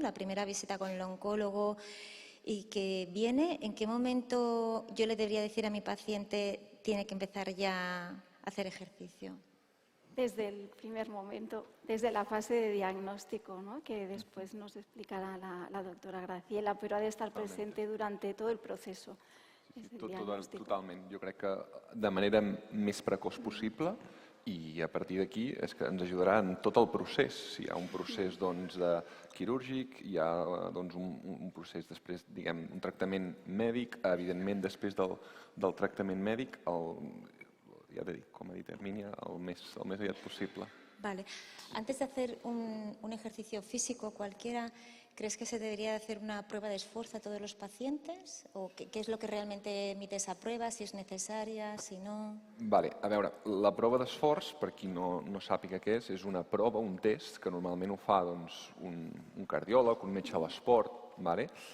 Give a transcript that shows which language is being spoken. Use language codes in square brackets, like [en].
[es] La primera visita con el oncólogo y que viene, ¿en qué momento yo le debería decir a mi paciente tiene que empezar ya a hacer ejercicio? Desde el primer momento, desde la fase de diagnóstico, ¿no? Que después nos explicará la doctora Graciela, pero ha de estar presente durante todo el proceso. [ca] Totalment. Jo crec que de manera més precoç possible i a partir d'aquí és que ens ajudarà en tot el procés. Si hi ha un procés quirúrgic, hi ha un procés després, diguem, un tractament mèdic, evidentment després del tractament mèdic, ja t'he dit, com ha dit Hermínia, el més aviat possible. [es] Vale. Antes de hacer un ejercicio físico cualquiera, ¿crees que se debería hacer una prueba de esfuerzo a todos los pacientes? ¿O qué es lo que realmente emite esa prueba? Si es necesaria, si no... [ca] Vale, a veure, la prova d'esforç, per qui no sàpiga què és una prova, un test, que normalment ho fa un cardiòleg, un metge de l'esport, vale?